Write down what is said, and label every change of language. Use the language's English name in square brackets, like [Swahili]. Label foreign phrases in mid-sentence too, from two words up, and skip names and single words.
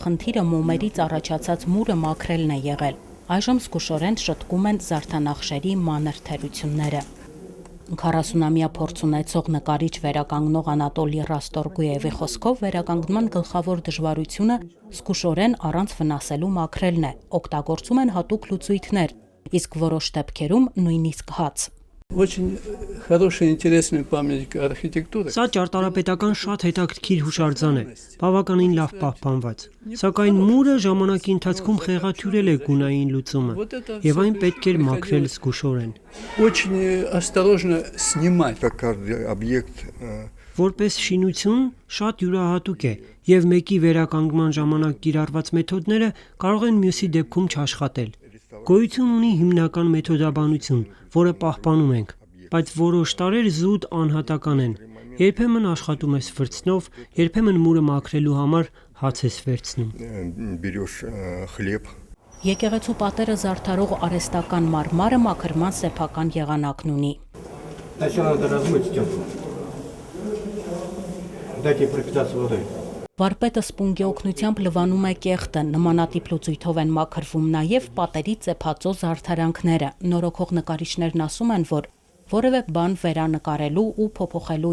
[Armenian] խնդիրը մոմերից առաջացած մուրը մաքրելն է եղել։ Այժմ զգուշորեն շտկում են զարդանախշերի մանր թերությունները։ 40-ամյա փորձ ունեցող նկարիչ վերականգնող Անատոլի Ռաստորգուևի խոսքով վերականգնման գլխավոր դժվարությունը զգուշորեն առանց վնասելու մաքրելն է, օգտագործում են հատուկ լուծույթներ, իսկ որոշ դեպքերում նույնիսկ հաց։ [Russian] Очень хорошая, интересная памятка архитектуры. [Armenian] Սա ճարտարապետական շատ հետաքրքիր հուշարձան է, բավականին լավ պահպանված։ Սակայն մուրը ժամանակի ընթացքում խեղաթյուրել է գունային լուծումը, եւ այն պետք էր մաքրել զգուշորեն։ [Russian] Очень осторожно снимать. Каждый объект [Armenian] Որպես շինություն շատ յուրահատուկ է, եւ մեկի վերականգնման ժամանակ կիրառված մեթոդները կարող են մյուսի դեպքում չաշխատել։ Գոյություն ունի հիմնական մեթոդաբանություն, որը պահպանում ենք, բայց որոշ տարեր զուտ անհատական են։ Երբեմն աշխատում ես վրձնով, երբեմն մուրը մաքրելու համար հաց ես վերցնում։ [Russian] берешь хлеб. [Armenian] Եկեղեցու պատերը զարդարող արհեստական մարմարը մաքրման սեփական եղանակն ունի։ Վարպետը սպունգի օգնությամբ լվանում է կեղտը, նմանատիպ լուծույթով են մաքրվում նաև պատերի ծեփածո զարդարանքները։ Նորոգող նկարիչներն ասում են, որ որևէ բան վերանկարելու ու փոփոխելու